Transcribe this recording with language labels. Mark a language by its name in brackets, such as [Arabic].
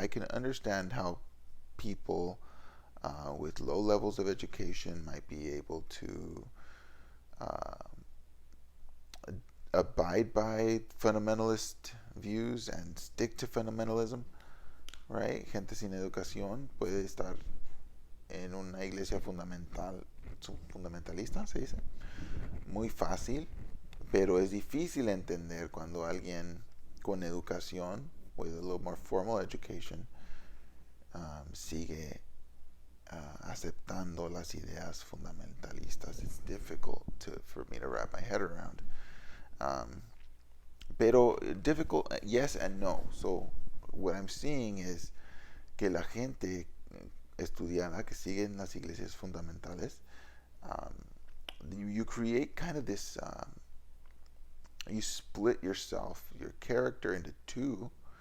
[English] I can understand how people with low levels of education might be able to abide by fundamentalist views and stick to fundamentalism, right? [Spanish] Gente sin educación puede estar en una iglesia fundamentalista, se dice, muy fácil, pero es difícil entender cuando alguien con educación, [English] with a little more formal education, [Spanish] sigue aceptando las ideas fundamentalistas. [English] It's difficult for me to wrap my head around. Pero difficult, yes and no. So what I'm seeing is [Spanish] que la gente estudiada que sigue en las iglesias fundamentales, [English] you create kind of this, you split yourself, your character, into two.